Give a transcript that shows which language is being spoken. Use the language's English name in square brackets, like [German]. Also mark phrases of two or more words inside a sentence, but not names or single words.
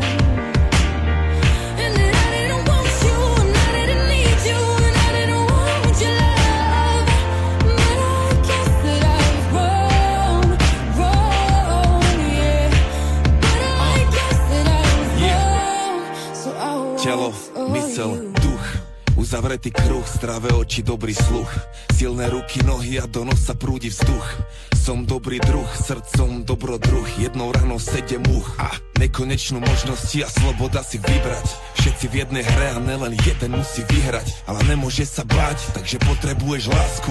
[English] And that I didn't want you, and I didn't need you, and I didn't want your love. But I guess that I was wrong, yeah. But I guess that I was wrong, so I'll [Slovak] Telo, [English] walk for [Slovak] mysel, [English] you. [Slovak] duch, uzavretý kruh, zdravé oči, dobrý sluch, silné ruky, nohy a do nosa prúdi vzduch. Som dobrý druh, srdcom dobrodruh, jednou ranou 7 much a nekonečnú možnosti a sloboda si vybrať. Všetci v jednej hre a nelen jeden musí vyhrať, ale nemôže sa báť, takže potrebuješ lásku.